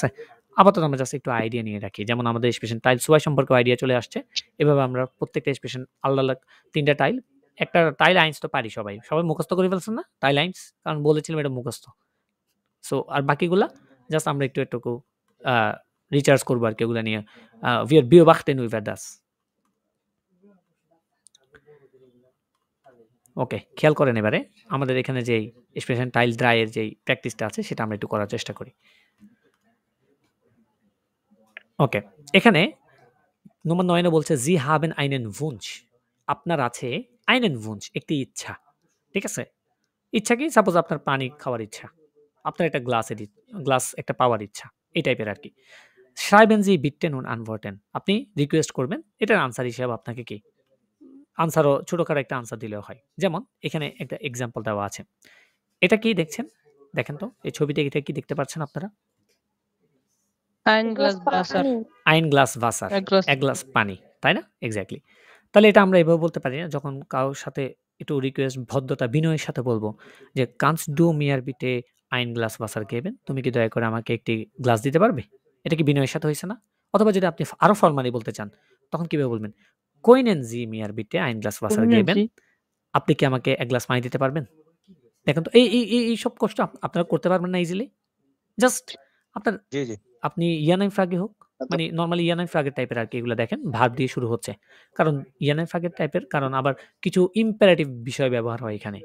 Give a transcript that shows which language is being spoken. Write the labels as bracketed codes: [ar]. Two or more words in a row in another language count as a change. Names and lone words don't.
[bn] আপাতত আমরা জাস্ট একটু আইডিয়া নিয়ে রাখি। যেমন আমাদের এক্সপ্রেশন টাইল সোয়াই সম্পর্কে আইডিয়া চলে আসছে। এভাবে আমরা প্রত্যেকটা এক্সপ্রেশন আলাদা ৩ টা টাইল। একটা টাইল আইন্স তো পারি সবাই। সবাই মুখস্থ করে ফেলছেন না? টাইল আইন্স? কারণ বলেছিলাম এটা মুখস্থ। সো আর বাকিগুলা জাস্ট আমরা একটু আ রিচার্জ করব আরকি ওগুলা নিয়ে। [de] wir beobachten über das. [bn] ওকে, খেয়াল করেন এবারে আমাদের এখানে যেই এক্সপ্রেশন টাইল ড্রাই এর যেই প্র্যাকটিসটা আছে সেটা আমরা একটু করার চেষ্টা করি। ওকে, এখানে নম্বর ৯ এ বলছে [de] Sie haben einen Wunsch. [bn] আপনার আছে [de] einen Wunsch [bn] একটি ইচ্ছা। ঠিক আছে? ইচ্ছা কি? সাপোজ আপনার পানি খাওয়ার ইচ্ছা। আপনার একটা গ্লাস একটা পাওয়ার ইচ্ছা। এই টাইপের আরকি। [de] Schreiben Sie bitte nun antworten. [bn] আপনি রিকোয়েস্ট করবেন। এটার আনসার হিসেবে আপনাকে কি? আনসারও ছোটখাটো একটা আনসার দিলেও হয়। যেমন এখানে একটা এক্সাম্পল দেওয়া আছে। এটা কি দেখছেন? দেখেন তো এই ছবিতে এটা কি দেখতে পাচ্ছেন আপনারা? [de] Ein Glas Wasser. Ein Glas Wasser, [bn] এক গ্লাস এক গ্লাস পানি, তাই না? এক্সাক্টলি। তাহলে এটা আমরা এভাবে বলতে পারি না, যখন কারোর সাথে একটু রিকোয়েস্ট, ভদ্রতা, বিনয়ের সাথে বলবো যে, [de] "Kannst du mir bitte ein Glas Wasser geben?" [bn] তুমি কি দয়া করে আমাকে একটি গ্লাস দিতে পারবে? এটা কি বিনয়ের সাথে হইছে না? অথবা যদি আপনি আরো ফরমালি বলতে চান, তখন কিভাবে বলবেন? [de] "Können Sie mir bitte ein Glas Wasser geben?" [bn] আপনি কি আমাকে এক গ্লাস পানি দিতে পারবেন? দেখেন তো এইসব কষ্ট আপনারা করতে পারবেন না ইজিলি? জাস্ট আপনার জি, জি। আপনি ইয়ানাই ফ্রাগে হোক, মানে নরমালি ইয়ানাই ফ্রাগের টাইপের আরকি এগুলো দেখেন, ভার্ব দিয়ে শুরু হচ্ছে। কারণ ইয়ানাই ফ্রাগের টাইপের, কারণ আবার কিছু ইম্পেরেটিভ বিষয় ব্যবহার হয় এখানে।